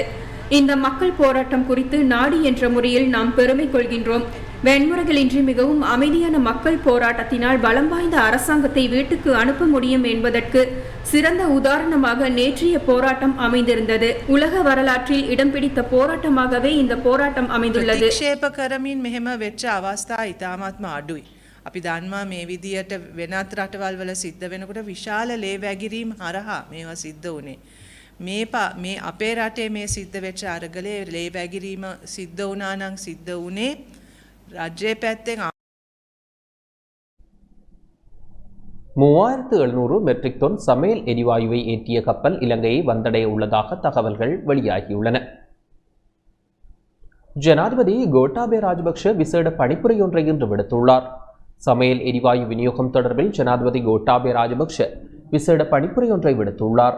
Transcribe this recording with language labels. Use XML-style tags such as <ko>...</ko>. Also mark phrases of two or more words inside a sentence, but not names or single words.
<ta>இந்த மக்கள் போராட்டம் குறித்து நாடு என்ற முறையில் நாம் பெருமை கொள்கின்றோம். வன்முறைகளின்றி மிகவும் அமைதியான மக்கள் போராட்டத்தினால் பலம் வாய்ந்த அரசாங்கத்தை வீட்டுக்கு அனுப்ப முடியும் என்பதற்கு சிறந்த உதாரணமாக நேற்றைய போராட்டம் அமைந்திருந்தது. உலக வரலாற்றில் இடம் பிடித்த போராட்டமாகவே இந்த போராட்டம் அமைந்துள்ளது.</ta> <si>ප්‍රතික්ෂේප කරමින් මෙහෙම වෙච්ච අවස්ථා ඉතාමත්ම අඩුයි. අපි දන්නවා මේ විදියට වෙනත් රටවල් වල සිද්ධ වෙනකොට විශාල ලේ වැගිරීම් හරහා මේවා සිද්ධ වුණේ. මේ අපේ රටේ මේ සිද්ධ වෙච්ච අරගලේ ලේ වැගිරීම සිද්ධ වුණා නම් සිද්ධ වුණේ රජයේ පැත්තෙන්</si> <ta>3700 மெட்ரிக் டன் சமையல் எரிவாயுவை ஏற்றிய கப்பல் இலங்கையை வந்தடைய உள்ளதாக தகவல்கள் வெளியாகியுள்ளன. ஜனாதிபதி கோட்டாபய ராஜபக்ஷ விசேட பணிப்புரை ஒன்றை இன்று விடுத்துள்ளார். சமையல் எரிவாயு விநியோகம் தொடர்பில் ஜனாதிபதி கோட்டாபய ராஜபக்ஷ விசேட பணிப்புரை ஒன்றை விடுத்துள்ளார்.</ta>